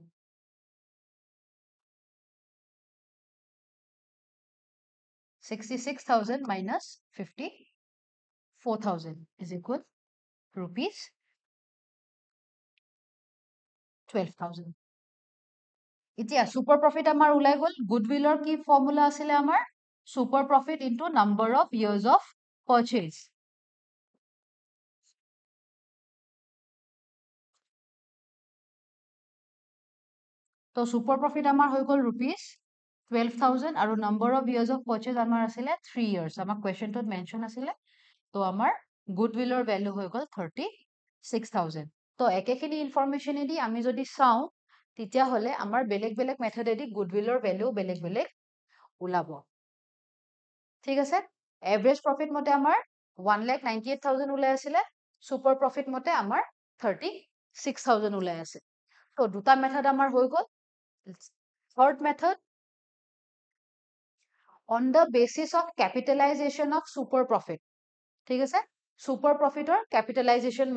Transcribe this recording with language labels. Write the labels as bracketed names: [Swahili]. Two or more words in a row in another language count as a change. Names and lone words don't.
[English] 66,000 minus 54,000 is equal rupees 12,000 এতিয়া super profit [Assamese] আমাৰ ওলাই গ'ল goodwillৰ কি ফৰ্মুলা আছিলে আমাৰ [English] super profit into number of years of purchase [Assamese] তো [English] super profit [Assamese] আমাৰ হৈ গ'ল rupees 12,000 আৰু [English] number of years of purchase [Assamese] আমাৰ আছিলে 3 years আমাক questionটোত mention আছিলে তো আমাৰ goodwillৰ value হৈ গ'ল 36,000 তো একেখিনি ইনফৰমেশন এদি আমি যদি চাওঁ তেতিয়া হলে আমাৰ বেলেগ বেলেগ মেথড এদি goodwillৰ value বেলেগ বেলেগ ওলাব ঠিক আছে [English] average profit [Assamese] মতে আমাৰ 1,98,000 ওলাই আছিলে [English] super profit [Assamese] মতে আমাৰ 36,000 ওলাই আছে তো দুটা মেথড আমাৰ হৈ গ'ল [English] third method on the basis of capitalization of super profit [Assamese] ঠিক আছে [English] super profitৰ capitalization